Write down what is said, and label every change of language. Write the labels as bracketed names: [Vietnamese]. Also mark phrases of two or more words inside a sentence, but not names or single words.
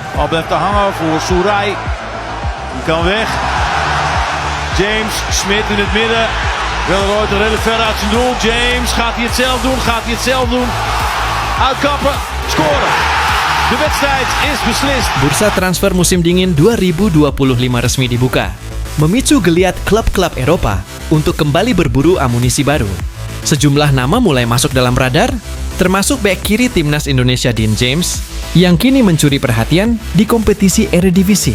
[Dutch] Al blijft er hangen voor Soerai. Die kan weg. James, Smit in het midden. Welleroy redelijk ver uit zijn doel. James, gaat hij het zelf doen? Gaat hij het zelf doen? Uitkappen, scoren. De wedstrijd is beslist. [Indonesian] Bursa transfer musim dingin 2025 resmi dibuka, memicu geliat klub-klub Eropa untuk kembali berburu amunisi baru. Sejumlah nama mulai masuk dalam radar, termasuk bek kiri timnas Indonesia Dean James, yang kini mencuri perhatian di kompetisi Eredivisie.